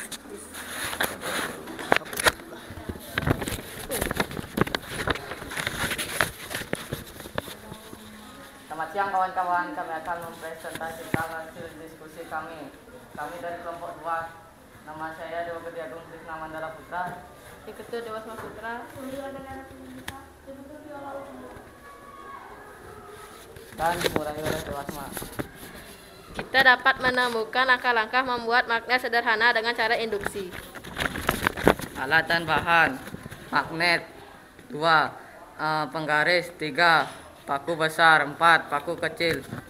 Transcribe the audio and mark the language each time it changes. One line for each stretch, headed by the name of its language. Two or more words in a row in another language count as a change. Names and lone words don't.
Indonesian: Selamat siang kawan-kawan, kami akan mempresentasikan hasil diskusi kami. Kami dari kelompok 2. Nama saya Dewa Gede Agung Krisna Mandala Putra. Diketua Dewas Putra. Dan dimulai oleh Dewasma. Kita dapat menemukan langkah-langkah membuat magnet sederhana dengan cara induksi. Alat dan bahan: magnet 2, penggaris 3, paku besar 4, paku kecil.